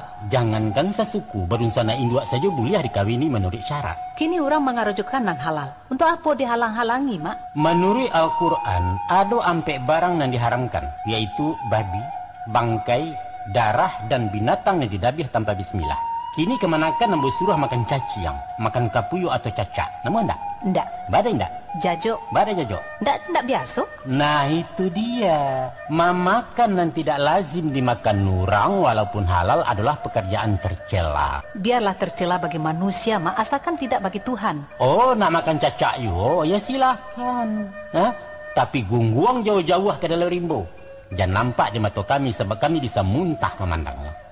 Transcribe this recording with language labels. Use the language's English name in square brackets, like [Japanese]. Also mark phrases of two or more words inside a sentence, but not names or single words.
[Indonesian] Jangankan sesuku, berunsana induk saja boleh dikawini menurut syarat. Kini orang mengarujukan nan halal. Untuk apa dihalang-halangi, Mak? Menurut Al-Quran, ada ampe barang yang diharamkan, yaitu babi, bangkai, darah, dan binatang yang didabih tanpa bismillah. [Minangkabau] Kini kemanakan nambah suruh makan caciang, makan kapuyu atau cacak. Namun enggak? Ndak. Badai enggak? Jajo. Badai jajo. Ndak biasa. Nah itu dia. [Indonesian] Memakan dan tidak lazim dimakan orang walaupun halal adalah pekerjaan tercela. Biarlah tercela bagi manusia, Mak, asalkan tidak bagi Tuhan. [Minangkabau] Oh, nak makan cacak yo? Ya silahkan. Hah? Tapi gungguang jauh-jauh ke dalam rimbo. Jangan nampak di mata kami sebab kami bisa muntah memandangnya.